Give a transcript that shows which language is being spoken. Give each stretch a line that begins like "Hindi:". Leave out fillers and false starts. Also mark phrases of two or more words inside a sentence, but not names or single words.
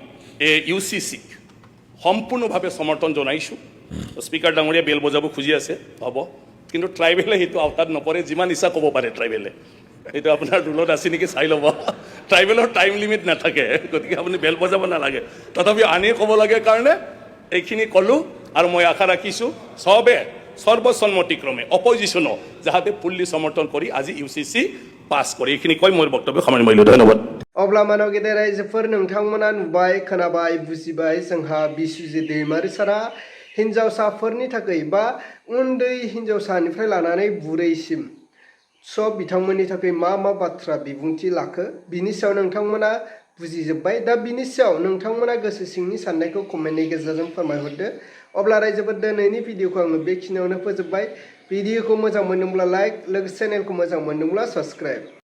Assamese: UCC সম্পূৰ্ণভাৱে সমৰ্থন জনাইছোঁ স্পিকাৰ ডাঙৰীয়া বেল বজাব খুজি আছে হ'ব কিন্তু ট্ৰাইবেলে সেইটো আওতাত নপৰে যিমান ইচ্ছা ক'ব পাৰে ট্ৰাইবেলে এইটো আপোনাৰ ৰুলত আছে নেকি চাই ল'ব ট্ৰাইবেলৰ টাইম লিমিট নাথাকে গতিকে আপুনি বেল বজাব নালাগে তথাপি আনি ক'ব লাগে কাৰণে এইখিনি ক'লোঁ আৰু মই আশা ৰাখিছোঁ সবে সৰ্বসন্মতিক্ৰমে অপজিশ্যনো যাতে ফুল্লি সমৰ্থন কৰি আজি UCC পাছ কৰি এইখিনি কৈ মোৰ বক্তব্য সামৰণি মাৰিলোঁ ধন্যবাদ
Bodo: अब्ला मानव गेदेर रायजोफोर नोंथांमोना नुबाय खोनाबाय बुजिबाय जोंहा बिसुजि दैमारि सारा हिन्जावसाफोरनि थाखाय बा उन्दै हिन्जावसानिफ्राय लानानै बुरैसिम सब बिथांमोननि थाखाय मा बाथ्रा बिबुंथि लाखो बिनि सायाव नोंथांमोना बुजिजोब्बाय दा बिनि सायाव नोंथांमोना गोसो सिंनि साननायखौ कमेन्टनि गेजेरजों फोरमायहरदो अब्ला रायजोफोर दिनैनि भिडिअखौ आङो बेखिनियावनो फोजोबबाय भिडिअखौ मोजां मोनदोंब्ला लाइक लोगोसे चेनेलखौ मोजां मोनदोंब्ला साबस्क्राइब